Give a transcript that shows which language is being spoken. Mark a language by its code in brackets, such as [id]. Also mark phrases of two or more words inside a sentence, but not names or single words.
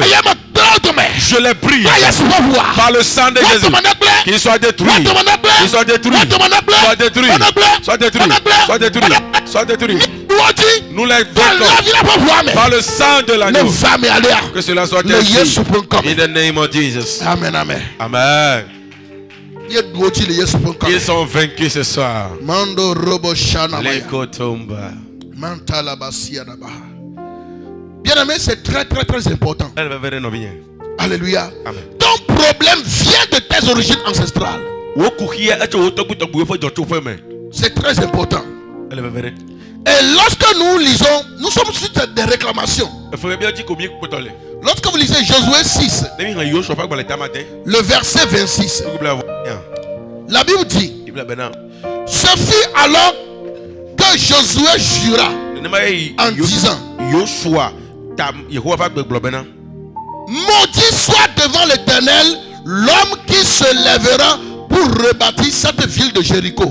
[fr] Je les prie par le sang de Jésus qu'il soit détruit. Qu'il soit détruit. Soit détruit. Soit détruit. Soit détruit. Soit détruit. Nous les vaincons par le sang de l'agneau. Que cela soit ainsi. [en] In the name of Jesus. [fr] Amen. Amen. Amen. Ils sont vaincus ce soir. Mando robo shana Lekotomba. Mantala basia nabaha. Bien-aimé, c'est très important. Alléluia. Amen. Ton problème vient de tes origines ancestrales. C'est très important. Et lorsque nous lisons, nous sommes sur des réclamations. Lorsque vous lisez Josué 6, le verset 26, la Bible dit, ce fut alors que Josué jura en disant, maudit soit devant l'Éternel l'homme qui se lèvera pour rebâtir cette ville de Jéricho.